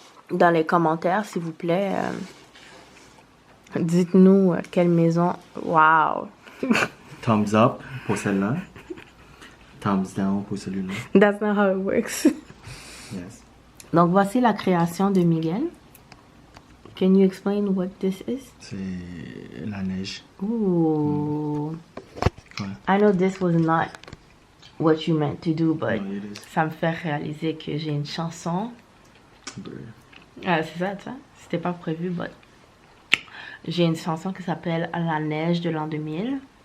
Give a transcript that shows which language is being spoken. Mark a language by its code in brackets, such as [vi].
[fr] Dans les commentaires, s'il vous plaît, dites-nous quelle maison... [en] Wow! Thumbs up [fr] pour celle-là. [en] Thumbs down [fr] pour celui-là. [en] That's not how it works. Yes. [fr] Donc, voici la création de Miguel. [en] Can you explain what this is? [fr] C'est la neige. Ooh. Ouais. [en] I know this was not what you meant to do, but No, it is. [fr] ça me fait réaliser que j'ai une chanson. Ah, c'est ça, tu vois. C'était pas prévu, [en] but [fr] j'ai une chanson qui s'appelle La neige de l'an 2000.